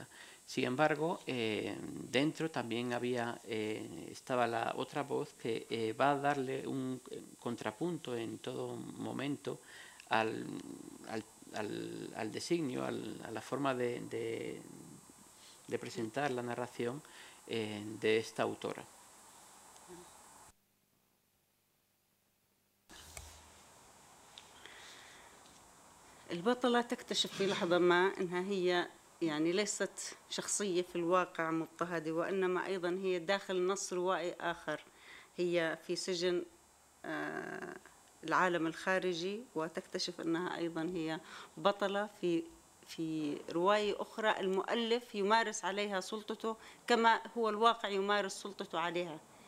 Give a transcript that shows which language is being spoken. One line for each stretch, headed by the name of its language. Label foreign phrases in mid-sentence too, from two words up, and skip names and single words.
Spanish: Sin embargo, dentro también estaba la otra voz que va a darle un contrapunto en todo momento al designio, a la forma de presentar la narración de esta autora.
Arabic: البطلة تكتشف في لحظة ما أنها هي يعني ليست شخصية في الواقع مضطهدة، وإنما أيضا هي داخل نص روائي آخر، هي في سجن العالم الخارجي، وتكتشف أنها أيضا هي بطلة في رواية أخرى المؤلف يمارس عليها سلطته كما هو الواقع يمارس سلطته عليها.